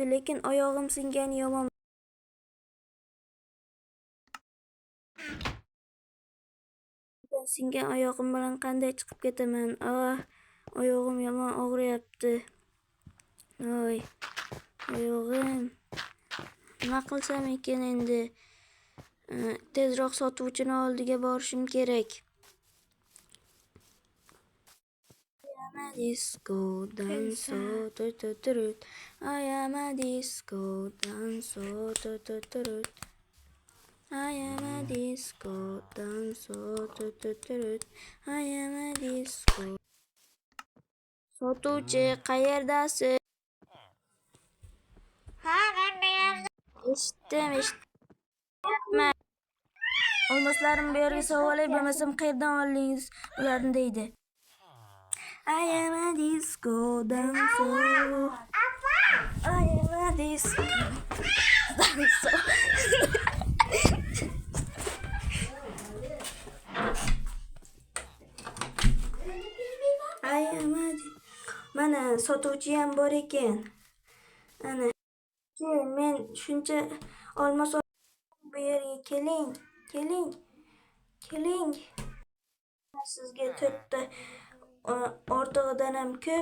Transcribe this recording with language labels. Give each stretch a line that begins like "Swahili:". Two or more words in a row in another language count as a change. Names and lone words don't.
Uzbek: Lekin oyog'im singani yomon. Singan oyog'im bilan qanday chiqib ketaman? Oyog'im yomon og'riyapti. Oyog'im. Nima qilsam ekan endi? Tezroq sotuvchini oldiga borishim kerak. I am a disco danso tut. I am a disco danso tut. I am a disco danso tut. I am a disco. Sotuvchi, qayerdasiz? Ha, men bu yerda. Eshitdim. Olmoslarim bu yerga savolay, bo'lmasam qayerdan oldingiz ularni deydi. I am a disco danso. I am a disco danso.
English: I am a
Uzbek: mana sotuvchi ham bor ekan. Ana. Men shuncha olmos bu yerga keling. Sizga 4 ta ortig'idan ham ko'p.